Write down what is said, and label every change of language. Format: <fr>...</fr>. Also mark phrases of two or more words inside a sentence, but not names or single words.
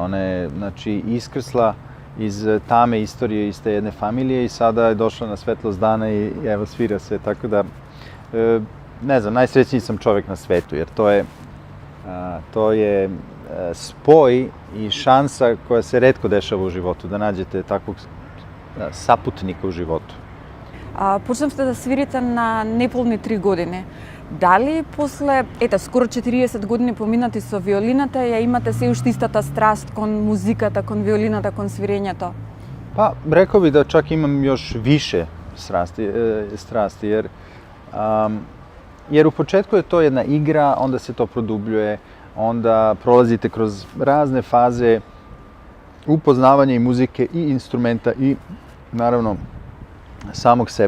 <sr>Ona je, znači, iskrsla iz tame istorije iz te jedne familije i sada je došla na svetlost dana i evo svira se, tako da, ne znam, najsrećniji sam čovjek na svetu, jer to je spoj i šansa koja se retko dešava u životu, da nađete takvog saputnika u životu.</sr> <mk>Почнавте да свирите на неполни 3 години. Дали после, скоро 40 години поминати со виолината, ја имате се уште истата страст кон музиката, кон виолината, кон свирењето?</mk> <sr>Pa, rekao bih da čak imam još više strasti, jer u početku je to jedna igra, onda se to produbljuje, onda prolazite kroz razne faze upoznavanja i muzike i instrumenta i naravno samog sebe.</sr>